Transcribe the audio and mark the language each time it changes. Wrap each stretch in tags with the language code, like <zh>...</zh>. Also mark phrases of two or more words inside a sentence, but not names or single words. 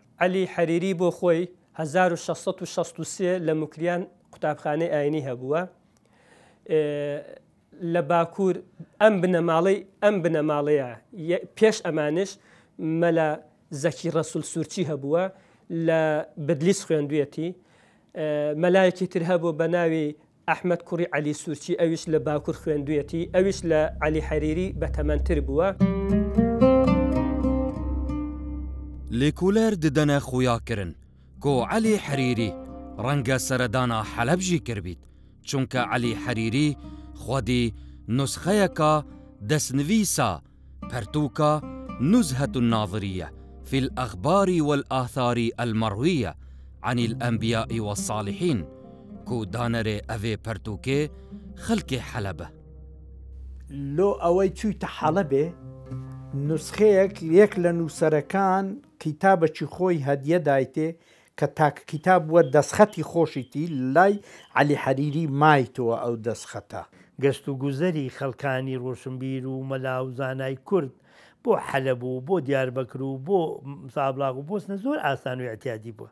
<ckb>عەلی حەریری بۆ خۆی 1663 لە موکریان قوتابخانەی ئاینی هەبووە لە باکوور ئەم بنەماڵەیە پێش ئەمانش مەلا زەکی ڕەسوول سوورچی هەبووە لە بەدلیس خوێندوێتی مەلایەکی تر هەبوو بە ناوی ئەحمەد کوڕی عەلی سوورچی ئەویش لە باکوور خوێندوێتی ئەویش لە عەلی حەریری بەتەمەنتر بووە.</ckb> <ku>لێکولەر ددەنە خویاکردن کۆ Elî Herîrî ڕەنگە سەردانا حەلەب jî kirbît çunke Elî Herîrî xwedî nusxeyeka destnivîsa pertûka Nuzhetun Naziriye fil Exbarî wel Athârî el Merwîye anîl Enbiyâî ve Salihîn ku danerê evê pertûkê xelkê Heleb e.</ku> <ckb>لۆ ئەوەی چوویتە حەڵەبێ نوسخەیەک یەک لە نووسەرەکان کتابەکی خۆی هەدیە دایتێ کە تاکە کتاب وە دەستخەتی خۆشیتی لای عەلی حەریری مایتەوە ئەو دەستخەتە. گەشت و گوزەری خەڵکانی ڕۆشنبیر و مەلا و زانای کورد بۆ حەلەب و بۆ دیاربەکر و بۆ سابلاغ و بۆستنە زۆر ئاسان و احتیاجی بووە.</ckb>